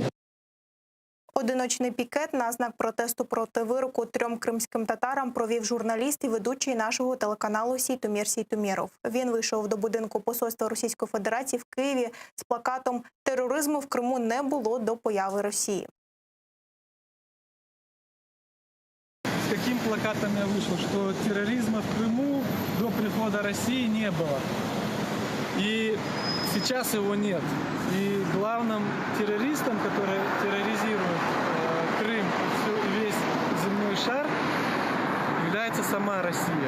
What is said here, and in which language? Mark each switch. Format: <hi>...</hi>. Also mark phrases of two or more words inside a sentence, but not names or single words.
<uk>Одиночний пікет на знак протесту проти вироку 3 кримським татарам провів журналіст і ведучий нашого телеканалу Сейтумір Сейтуміров. Він вийшов до будинку посольства Російської Федерації в Києві з плакатом «Тероризму в Криму не було до появи Росії».</uk> <ru>С каким плакатом я вышел, что терроризма в Крыму до прихода России не было. И сейчас его нет. И главным террористом, который терроризирует Крым и весь земной шар, является сама Россия.</ru>